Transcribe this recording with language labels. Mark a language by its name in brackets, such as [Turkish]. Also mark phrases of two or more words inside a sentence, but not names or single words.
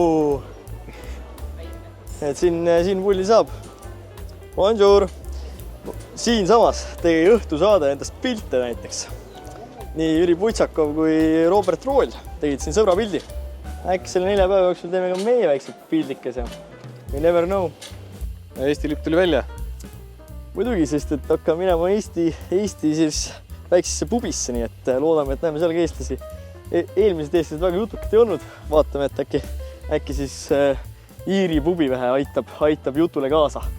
[Estonian] Et siin pulli saab. Bonjour. Siin samas tegi õhtu saada endast pilte näiteks. Nii Jüri Putsakov kui Robert Rool tegid siin sõbra pildi. Äkki selle 4 päeva jooksul teeme ka meie väiksed pildikese. [English] You never know. [Estonian] Eesti lipp tuli välja. Muidugi, sest et hakkame minema Eesti siis väiksesse pubisse, nii et loodame, et näeme seal ka eestlasi. Eelmised eestlased väga jutukad ei olnud. Vaatame, et äkki siis Iiri pubi vähe aitab jutule kaasa.